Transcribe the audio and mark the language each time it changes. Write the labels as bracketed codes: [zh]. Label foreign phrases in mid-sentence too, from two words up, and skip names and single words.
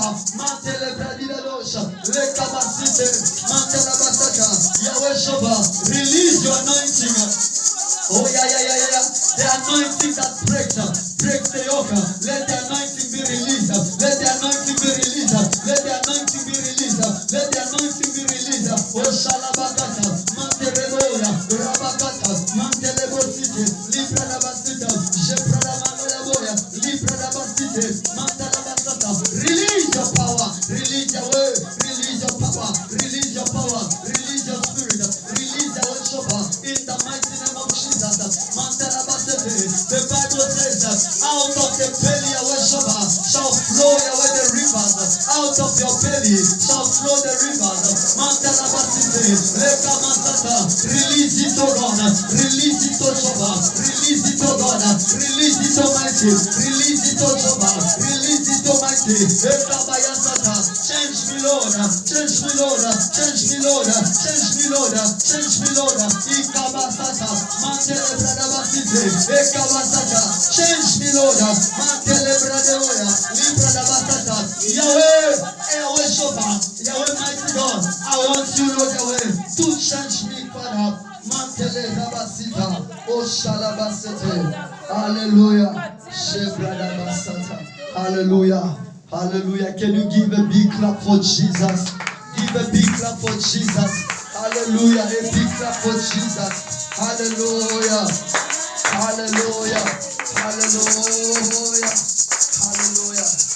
[en] Mantelebradidadosha, Lekabasite, Mantelabasata, Yahweh Shaba, release your anointing. Oh yeah. The anointing that breaks the yoke. Let the anointing be released. Let the anointing be released. Let the anointing be released. Let the anointing be released. Oh Shalabakata, Manteleboya, Rabakata, Mantelebosite, Libradabasita, Jebradamanaboya, Libradabasite, Mantalabasata. Release your power. Release your word. Release your power. Release your power. Release your spirit. Release your worship in the mighty name of Jesus. The Bible says that out of the belly of worship shall flow away the rivers. Out of your belly shall flow the rivers. Release it to God. Release it to Shabbat. Release it to God. Release it to mighty. Release it to Shabbat. Release it to mighty. Change me, Lord. Change me, Lord. Change me, Lord. Change me, Lord. Change me, Lord. Ikabasata. Mantele Bradabasite. Ekabasata. Change me, Lord. Mantele Bradeoya. Libradabasata. Yahweh. Yahweh Shofa. Yahweh mighty God. I want you, Lord Yahweh, to change me, Father. Mantele Rabasita. O Shalabasete. Hallelujah. Shebradabasata. Hallelujah. Hallelujah. Can you give a big clap for Jesus? Give a big clap for Jesus. Hallelujah. A big clap for Jesus. Hallelujah. Hallelujah. Hallelujah. Hallelujah.